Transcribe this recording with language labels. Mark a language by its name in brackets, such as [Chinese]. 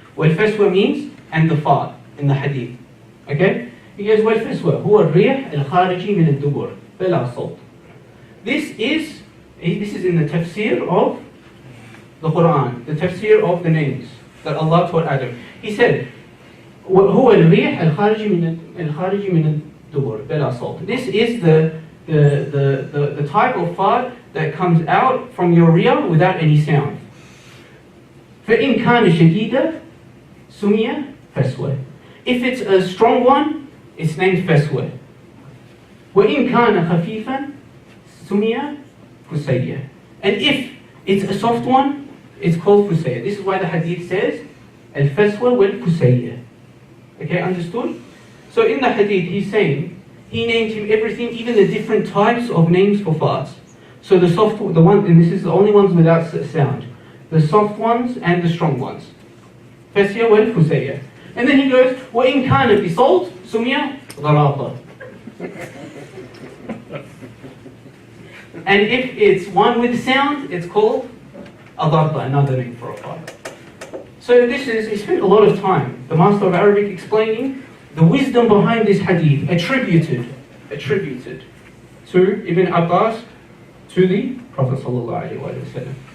[English] Wal faswa means and the fart in the hadith. Okay? He goes, [Arabic] wal faswa huwa ar-rih al-khariji min ad-dubur bila sawt. [English] This is in the tafsir of the Quran, the tafsir of the names that Allah taught Adam. He said, [Arabic] هو الريح الخارج من الدبر بلا صوت. [English] This is the type of fart that comes out from your rear without any sound. [Arabic] فإن كان شديدا سمي فسوة. [English] If it's a strong one, it's named فسوة. [Arabic] وإن كان خفيفا سمي فسية. [English] And if it's a soft one, it's called fusayya. This is why the hadith says al-faswa wal-fusayya. Okay, understood? So in the hadith, he's saying he named him everything, even the different types of names for farts. So the soft, the one, and this is the only ones without sound. The soft ones and the strong ones. [Arabic] Fasya wal-fusayya. [English] And then he goes, [Arabic] وَإِنْ كَانَ بِصَوْتٍ سُمِيَ ضَرَاطًا. [English] And if it's one with sound, it's called adarta, another name for a fart. So he spent a lot of time, the master of Arabic, explaining the wisdom behind this hadith, attributed to Ibn Abbas, to the Prophet ﷺ.